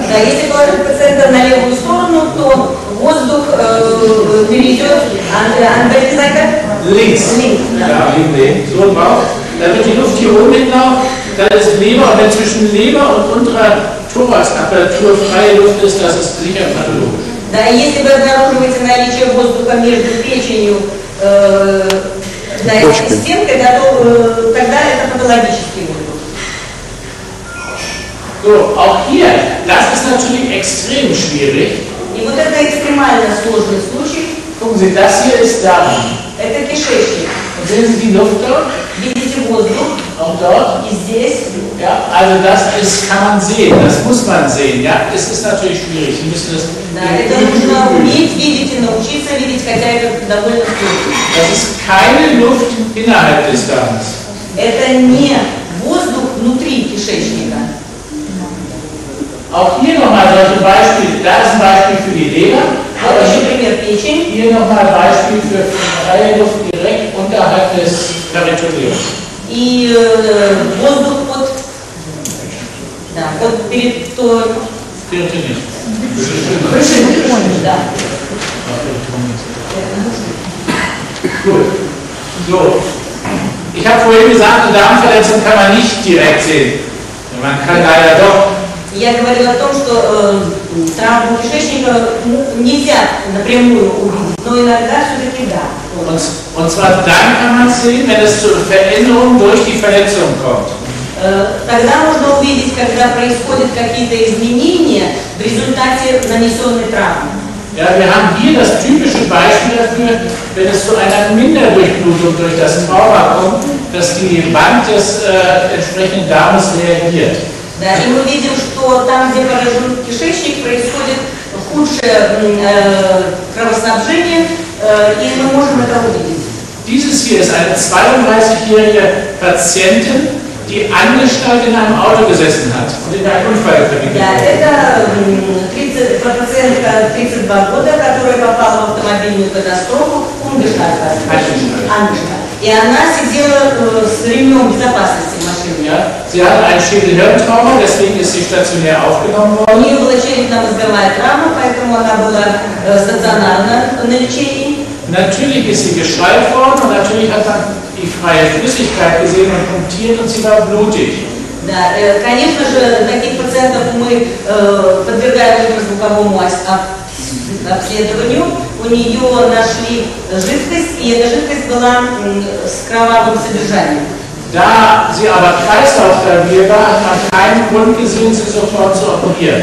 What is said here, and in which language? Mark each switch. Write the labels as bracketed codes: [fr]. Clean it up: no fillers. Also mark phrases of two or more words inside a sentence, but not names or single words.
[ru] Если положить пациента на левую сторону, то воздух перейдет [de] links. Ja, links. So drauf. Dann wird die Luft hier oben hinlaufen, dann ist Leber und wenn zwischen Leber und unterer Thoraxapparatur freie Luft ist, das ist sicher pathologisch. [ru] Да, если вы обнаруживаете наличие воздуха между печенью и стенкой, тогда это патологический воздух. [de] So, auch hier, das ist natürlich extrem schwierig. [ru] И вот это экстремально сложный случай. [de] Gucken Sie, das hier ist Darm. [ru] Это кишечник. [de] Und sehen Sie die Luft dort? [ru] Видите воздух? [de] Auch dort? [ru] И здесь. [de] Ja, also das ist, kann man sehen, das muss man sehen. Ja, es ist natürlich schwierig. Sie müssen das. [ru] Да, это нужно уметь видеть и научиться видеть, хотя это довольно сложно. [de] Das ist keine Luft innerhalb des Darms. [ru] Это не воздух внутри кишечника. [de] Auch hier nochmal solche Beispiele. Da ist ein Beispiel für die Leber. Aber hier nochmal ein Beispiel für freie Luft direkt unterhalb des Territoriums. [ru] И воздух под периториум. Да. [de] Gut. So. Ich habe vorhin gesagt, eine Darmverletzung kann man nicht direkt sehen. Man kann leider doch. [ru] Я говорила о том, что травму кишечника нельзя напрямую увидеть, но иногда все-таки да. [de] Und zwar dann kann man es sehen, wenn es zur Veränderung durch die Verletzung kommt. [ru] Тогда можно увидеть, когда происходят какие-то изменения в результате нанесенной травмы. [de] Ja, wir haben hier das typische Beispiel dafür, wenn es zu einer Minderdurchblutung durch das Trauma kommt, dass die Wand des entsprechenden Darmes reagiert. [ru] Да, и мы видим, что там, где поражен кишечник, происходит худшее кровоснабжение, и мы можем это увидеть. [de] Dieses hier ist eine 32-jährige Patientin, die angeschnallt in einem Auto gesessen hat und in einen Unfall verwickelt wurde. [ru] Это пациентка 32 года, которая попала в автомобильную катастрофу, и она сидела с ремнем безопасности в машине. [de] Ja, sie hat ein Schädel-Hirntrauma, deswegen ist sie stationär aufgenommen worden. [ru] У нее была черепно-мозговая травма, поэтому она была стационарно на лечении. [de] Natürlich ist sie geschweift worden und natürlich hat man die freie Flüssigkeit gesehen und punktiert und sie war blutig. [ru] Да, конечно же, таких пациентов мы подвергаем ультразвуковому обследованию. У нее нашли жидкость, и эта жидкость была с кровавым содержанием. [de] Da sie aber kreislaufstabil war, hat man keinen Grund gesehen, sie sofort zu operieren.